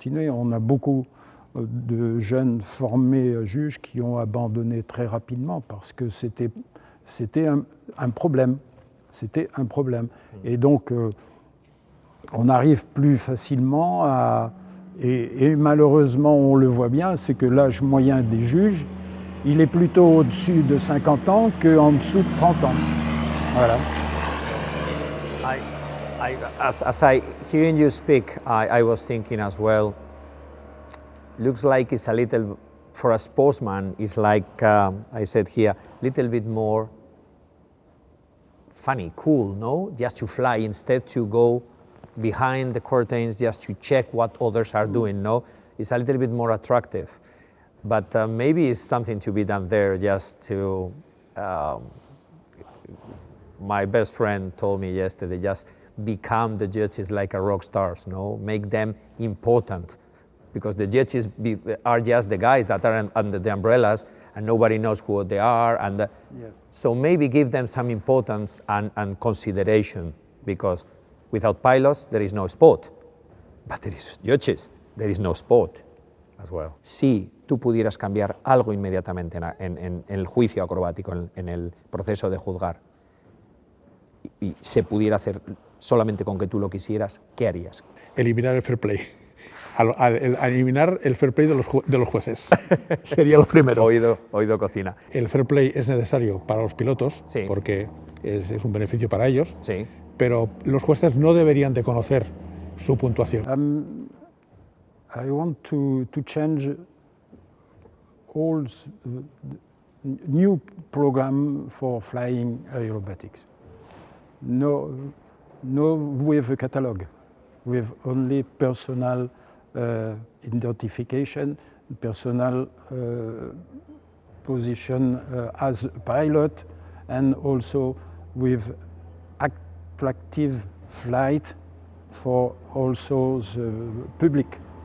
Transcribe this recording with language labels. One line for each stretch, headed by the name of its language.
French: On a beaucoup de jeunes formés juges qui ont abandonné très rapidement parce que c'était un problème. C'était un problème. Et donc, on arrive plus facilement à... Et malheureusement, on le voit bien, c'est que l'âge moyen des juges, il est plutôt au-dessus de 50 ans qu'en dessous de 30 ans. Voilà.
English: As I hearing you speak, I was thinking as well, looks like it's a little, for a sportsman, it's like, I said here, little bit more funny, cool, no? Just to fly instead to go behind the curtains just to check what others are doing, no? It's a little bit more attractive. But maybe it's something to be done there just to, my best friend told me yesterday, just become the judges like a rock stars, no? Make them important, because the judges are just the guys that are under the umbrellas and nobody knows who they are. And yes. So maybe give them some importance and consideration, because without pilots there is no sport, but there is judges, there is no sport as well.
Spanish: Si tú pudieras cambiar algo inmediatamente en el juicio acrobático, en el proceso de juzgar, y se pudiera hacer solamente con que tú lo quisieras, ¿qué harías? Eliminar el fair play. Eliminar el fair play de los jueces. Sería lo primero. Oído cocina. El fair play es necesario para los pilotos, sí, porque es un beneficio para ellos, sí, pero los jueces no deberían de conocer su puntuación.
English: I want to change all new program for flying aerobatics. No with a catalog, with only personal identification, personal position as a pilot, and also with attractive flight for also the public.